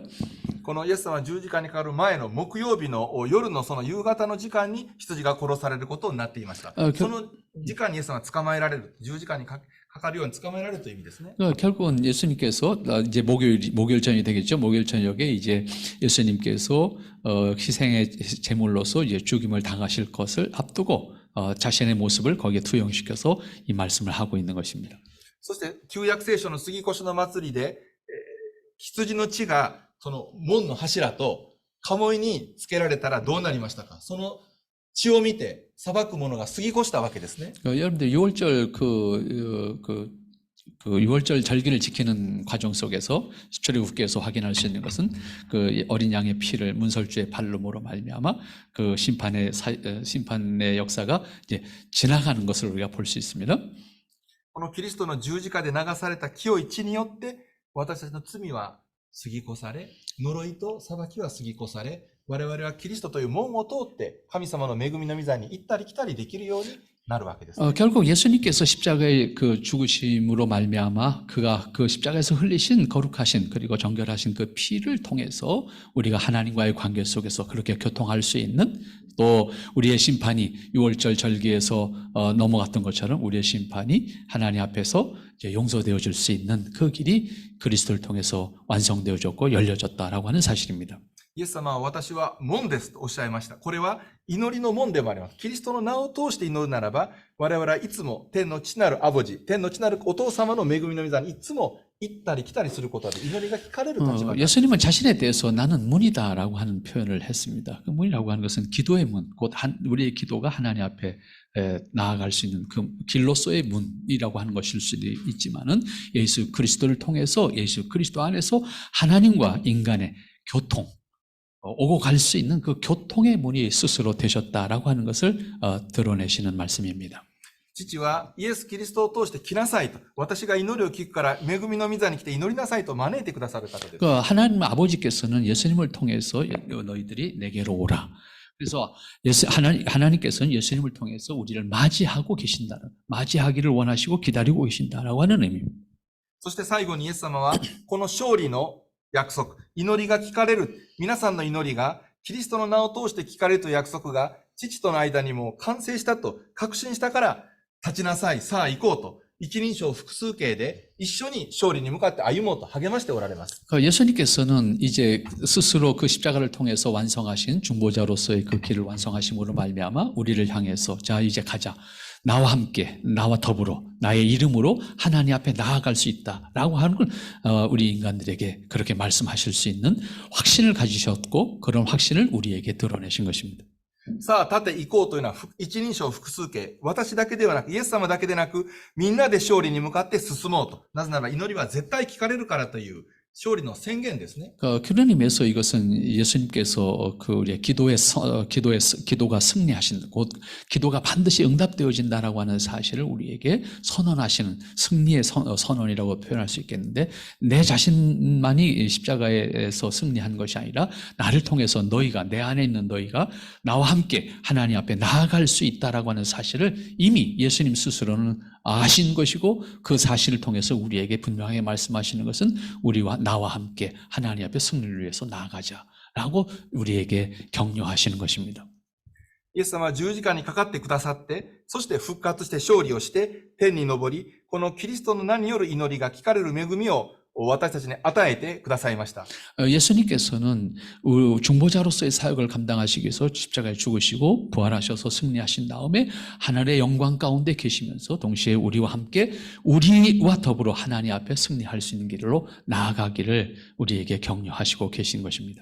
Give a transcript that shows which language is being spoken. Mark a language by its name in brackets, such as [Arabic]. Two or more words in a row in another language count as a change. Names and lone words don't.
[Japanese] このイエス様は十字架にかかる前の木曜日の夜のその夕方の時間に羊が殺されることになっていました。その時間にイエス様は捕まえられる。十字架にかかるように捕まえられるという意味ですね。 [Korean] 결국은 예수님께서 이제 목요일 전이 되겠죠. 목요일 저녁에 이제 예수님께서 희생의 제물로서 이제 죽임을 당하실 것을 앞두고 자신의 모습을 거기에 투영시켜서 이 말씀을 하고 있는 것입니다. [Japanese] そして旧約聖書の杉越の祭りで、羊の血がその門の柱と鴨居につけられたらどうなりましたか？その血を見て裁く者が過ぎ越したわけですね。 [Korean] 여러분들 6월절 그 6월절 절기를 지키는 과정 속에서 출애굽기에서 확인할 수 있는 것은 그 어린 양의 피를 문설주의 발름으로 말미암아 그 심판의 역사가 이제 지나가는 것을 우리가 볼 수 있습니다. [Japanese] このキリストの十字架で流された清い血によって私たちの罪は過ぎ越され、呪いと裁きは過ぎ越され、我々はキリストという門を通って神様の恵みの御座に行ったり来たりできるようになるわけです。 [Korean] 결국 예수님께서 십자가의 그 죽으심으로 말미암아 그가 그 십자가에서 흘리신 거룩하신 그리고 정결하신 그 피를 통해서 우리가 하나님과의 관계 속에서 그렇게 교통할 수 있는 또 우리의 심판이 6월절 절기에서 넘어갔던 것처럼 우리의 심판이 하나님 앞에서 이제 용서되어질 수 있는 그 길이 그리스도를 통해서 완성되어졌고 열려졌다라고 하는 사실입니다. [Japanese] イエス様は私は門ですとおっしゃいました。これは祈りの門でもあります。キリストの名を通して祈るならば、我々はいつも天の父なるアボジ、天の父なるお父様の恵みの御座にいつも行ったり来たりすることで祈りが聞かれる立場です。 [Korean] 예수님은 자신에 대해서 나는 문이다라고 하는 표현을 했습니다. 그 문이라고 하는 것은 기도의 문, 곧 우리의 기도가 하나님 앞에 나아갈 수 있는 그 길로서의 문이라고 하는 것일 수도 있지만은 예수 그리스도를 통해서 예수 그리스도 안에서 하나님과 인간의 교통, 오고 갈 수 있는 그 교통의 문이 스스로 되셨다라고 하는 것을 드러내시는 말씀입니다. [Japanese] 父はイエス・キリストを通して来なさいと、私が祈りを聞くから恵みの御座に来て祈りなさいと招いてくださる方です。 [Korean] 하나님 아버지께서는 예수님을 통해서 너희들이 내게로 오라. 그래서 하나님께서는 예수님을 통해서 우리를 맞이하고 계신다는, 맞이하기를 원하시고 기다리고 계신다라고 하는 의미입니다. [Japanese] そして最後にイエス様はこの勝利の約束、祈りが聞かれる、皆さんの祈りがキリストの名を通して聞かれるという約束が父との間にも完成したと確信したから、立ちなさい、さあ行こうと一人称複数形で一緒に勝利に向かって歩もうと励ましておられます。 [Korean] 예수님께서는 이제 스스로 그 십자가를 통해서 완성하신 중보자로서의 그 길을 완성하심으로 말미암아 우리를 향해서 자 이제 가자. 나와 함께 나와 더불어 나의 이름으로 하나님 앞에 나아갈 수 있다라고 하는 걸 우리 인간들에게 그렇게 말씀하실 수 있는 확신을 가지셨고 그런 확신을 우리에게 드러내신 것입니다. [Japanese] さあ、立って行こうというのは一人称複数形。私だけではなく、イエス様だけでなく、みんなで勝利に向かって進もうと。なぜなら祈りは絶対聞かれるからという勝利の宣言ですね。 [Korean] 그런 의미에서 이것은 예수님께서 그 우리의 기도가 승리하신 곧 기도가 반드시 응답되어진다라고 하는 사실을 우리에게 선언하시는 승리의 선언이라고 표현할 수 있겠는데 내 자신만이 십자가에서 승리한 것이 아니라 나를 통해서 너희가 내 안에 있는 너희가 나와 함께 하나님 앞에 나아갈 수 있다라고 하는 사실을 이미 예수님 스스로는 아신 것이고 그 사실을 통해서 우리에게 분명하게 말씀하시는 것은 우리와 나와 함께 하나님 앞에 승리를 위해서 나아가자라고 우리에게 격려하시는 것입니다. [Japanese] イエス様は十字架にかかってくださって、そして復活して勝利をして、天に昇り、このキリストの名による祈りが聞かれる恵みを私たちに与えてくださいました。 [Korean] 예수님께서는 중보자로서의 사역을 감당하시기 위해서 십자가에 죽으시고 부활하셔서 승리하신 다음에 하늘의 영광 가운데 계시면서 동시에 우리와 함께 우리와 더불어 하나님 앞에 승리할 수 있는 길로 나아가기를 우리에게 격려하시고 계신 것입니다.